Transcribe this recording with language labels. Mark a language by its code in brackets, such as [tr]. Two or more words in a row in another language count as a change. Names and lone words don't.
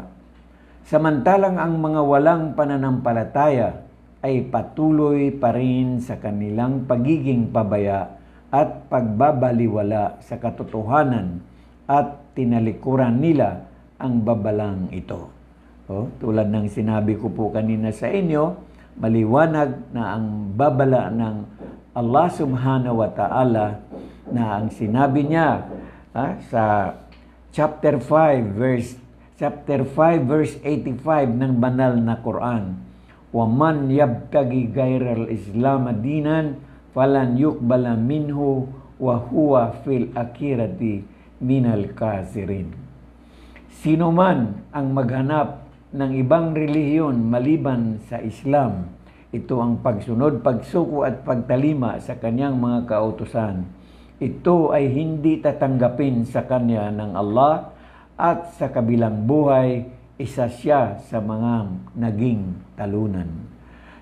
[tl] Samantalang ang mga walang pananampalataya ay patuloy pa rin sa kanilang pagiging pabaya at pagbabaliwala sa katotohanan at tinalikuran nila ang babalang ito. Tulad ng sinabi ko po kanina sa inyo, maliwanag na ang babala ng Allah [ar] سبحانه وتعالى [tl] na ang sinabi niya sa [en] chapter 5 verse 85 [tl] ng banal na Quran. [ar] وَمَنْ يَبْتَغِي غَيْرَ الْإِسْلَامَ دِينًا فَلَنْ يُقْبَلَ مِنْهُ وَهُوَ فِي الْآخِرَةِ مِنَ الْخَاسِرِينَ. [tl] Sino man ang maghanap ng ibang relihiyon maliban sa Islam, ito ang pagsunod, pagsuko at pagtalima sa kanyang mga kautusan. Ito ay hindi tatanggapin sa kanya ng Allah at sa kabilang buhay, isa siya sa mga naging talunan.